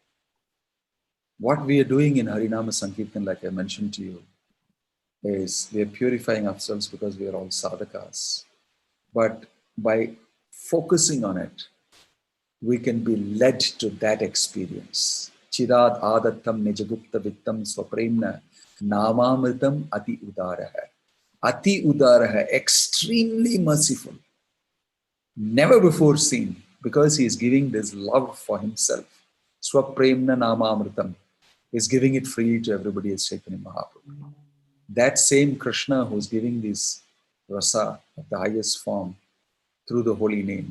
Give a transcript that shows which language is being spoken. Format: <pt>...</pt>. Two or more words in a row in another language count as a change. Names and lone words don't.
<en>What we are doing in</en> <sa>Harinama Sankirtan,</sa> <en>like I mentioned to you, is we are purifying ourselves because we are all sadhakas. But by focusing on it, we can be led to that experience.</en> <sa>Chirad adattam nijagupta vittam swapremna namamritam ati udaraha. Ati udaraha,</sa> <en>extremely merciful, never before seen, because he is giving this love for himself.</en> <sa>Swapremna namamritam</sa> <en>is giving it freely to everybody as Chaitanya Mahaprabhu. That same Krishna who is giving this rasa of the highest form through the holy name.</en>